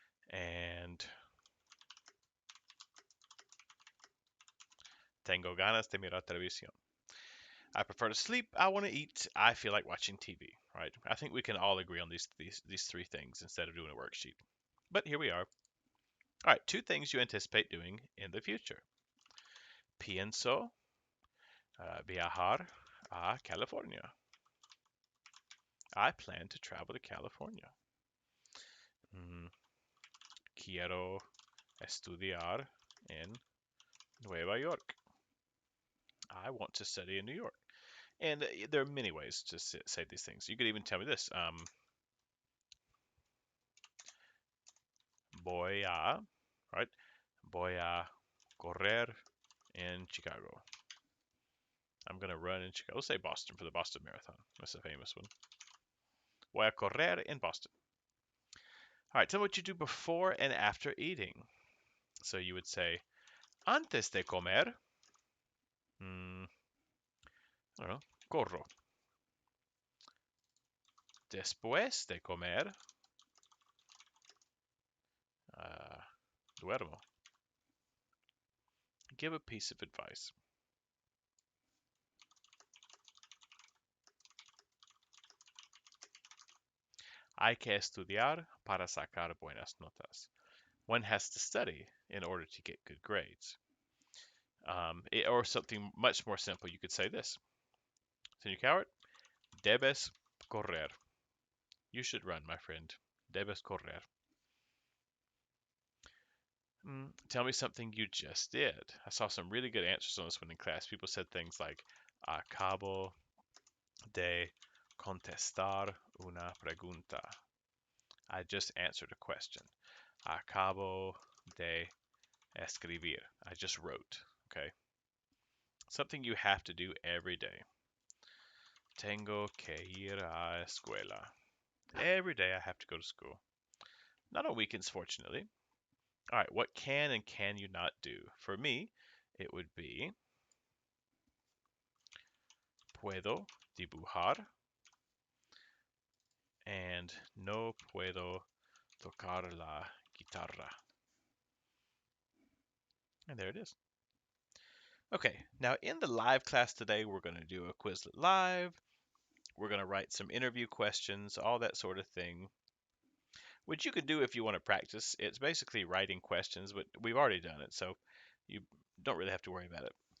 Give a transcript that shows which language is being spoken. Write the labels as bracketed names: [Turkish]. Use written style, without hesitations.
[Spanish] And tengo ganas de mirar televisión. [English] I prefer to sleep. I want to eat. I feel like watching TV. Right? I think we can all agree on these three things instead of doing a worksheet. But here we are. All right, two things you anticipate doing in the future. [Spanish] Pienso viajar a California. [English] I plan to travel to California. [Spanish] Quiero estudiar en Nueva York. [English] I want to study in New York. And there are many ways to say these things. You could even tell me this. [Spanish] Voy a, right? Voy a correr en Chicago. [English] I'm going to run in Chicago. Let's say Boston for the Boston Marathon. That's a famous one. [Spanish] Voy a correr [English] in Boston. All right, tell me what you do before and after eating. So you would say, [Spanish] antes de comer, [English] I don't know, [Spanish] corro. Después de comer, duermo. [English] Give a piece of advice. [Spanish] Hay que estudiar para sacar buenas notas. [English] One has to study in order to get good grades. Or something much more simple, you could say this. Señor Coward, [Spanish] debes correr. [English] You should run, my friend. [Spanish] Debes correr. [English] Tell me something you just did. I saw some really good answers on this one in class. People said things like, [Spanish] acabo de contestar una pregunta. [English] I just answered a question. [Spanish] Acabo de escribir. [English] I just wrote. Okay. Something you have to do every day. [Spanish] Tengo que ir a escuela. [English] Every day I have to go to school. Not on weekends, fortunately. All right, what can and can you not do? For me, it would be [Spanish] puedo dibujar and no puedo tocar la guitarra. [English] And there it is. Okay, now in the live class today, we're going to do a Quizlet Live. We're going to write some interview questions, all that sort of thing, which you could do if you want to practice. It's basically writing questions, but we've already done it, so you don't really have to worry about it.